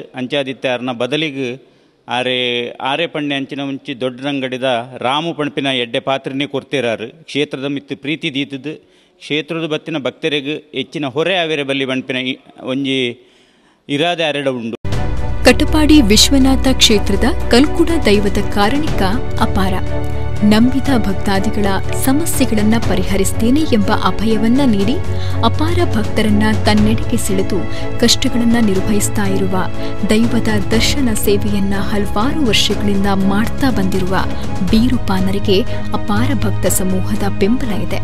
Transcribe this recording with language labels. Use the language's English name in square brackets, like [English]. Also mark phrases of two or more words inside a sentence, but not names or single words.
[Tulu] ಅಂಚಾದಿತ್ತೆ ಅರ್ನ ಬದಲಿಗೆ ಆರೆ ಪಣ್ಣೆ ಅಂಚಿನ ಮುಂಚೆ ದೊಡ್ಡರಂಗಡಿದ ರಾಮು ಪಣಪಿನ ಎಡ್ಡೆ ಪಾತ್ರೆನೇ ಕೊಡ್ತಿರಾರು. ಕ್ಷೇತ್ರದ ಮಿತ್ತು ಪ್ರೀತಿ ದೀತದ್ದು ಕ್ಷೇತ್ರದ ಬತ್ತಿನ ಭಕ್ತರಿಗೆ ಹೆಚ್ಚಿನ ಹೊರೆ ಆವೇರೆ ಬಲ್ಲಿ ಪಣಪಿನ ಒಂಜಿ ಇರಾದೆ ಅರೆಡ ಉಂಡು. [Kannada] ಕಟಪಾಡಿ ವಿಶ್ವನಾಥ ಕ್ಷೇತ್ರದ ಕಲ್ಕುಡ ದೈವದ ಕಾರಣಿಕ ಅಪಾರ. ನಂಬಿದ ಭಕ್ತಾದಿಗಳ ಸಮಸ್ಯೆಗಳನ್ನ ಪರಿಹರಿಸ್ತೇನೆ ಎಂಬ ಅಭಯವನ್ನ ನೀಡಿ ಅಪಾರ ಭಕ್ತರನ್ನ ತನ್ನೆಡೆಗೆ ಸೆಳೆದು ಕಷ್ಟಗಳನ್ನ ನಿರ್ವಹಿಸ್ತಾ ಇರುವ ದೈವದ ದರ್ಶನ ಸೇವೆಯನ್ನ ಹಲವಾರು ವರ್ಷಗಳಿಂದ ಮಾಡ್ತಾ ಬಂದಿರುವ ಬೀರುಪಾನರಿಗೆ ಅಪಾರ ಭಕ್ತ ಸಮೂಹದ ಬೆಂಬಲ ಇದೆ.